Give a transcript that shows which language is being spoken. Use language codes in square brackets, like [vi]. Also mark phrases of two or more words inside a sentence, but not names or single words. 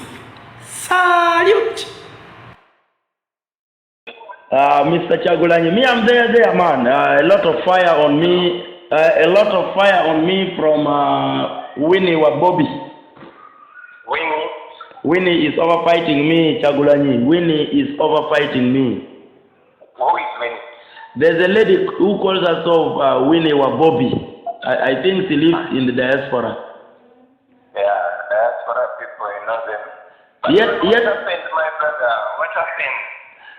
[en] Salute! Mr. Chagulanyi, me, I'm there, man. A lot of fire on me. From Winnie Wabobi. Winnie is overfighting me, Chagulanyi. Winnie is overfighting me. Who is Winnie? There's a lady who calls herself Winnie Wabobi. I think she lives in the diaspora. Yeah, diaspora people, you know them. But what happened, my brother? What happened?